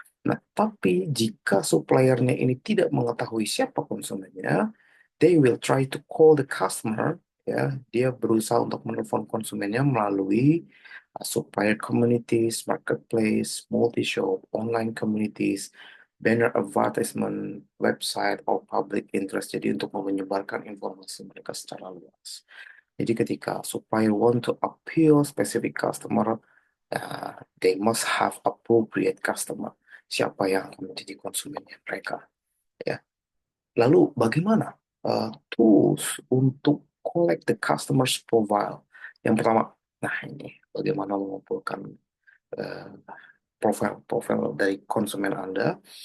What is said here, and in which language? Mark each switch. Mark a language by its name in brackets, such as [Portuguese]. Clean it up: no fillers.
[Indonesian] Nah, tapi jika suppliernya ini tidak mengetahui siapa konsumennya, [English] they will try to call the customer, [Indonesian] ya, dia berusaha untuk menelpon konsumennya melalui [English] supplier communities, marketplace, multi-shop, online communities, banner advertisement, website, or public interest. [Indonesian] Jadi untuk menyebarkan informasi mereka secara luas. Jadi ketika [English] supplier want to appeal specific customer, they must have appropriate customer. [Indonesian] Siapa yang akan menjadi konsumennya mereka. Ya. Lalu bagaimana tools untuk [English] collect the customer's profile? [Indonesian] Yang pertama, nah ini bagaimana mengumpulkan eh, profil-profil dari konsumen Anda.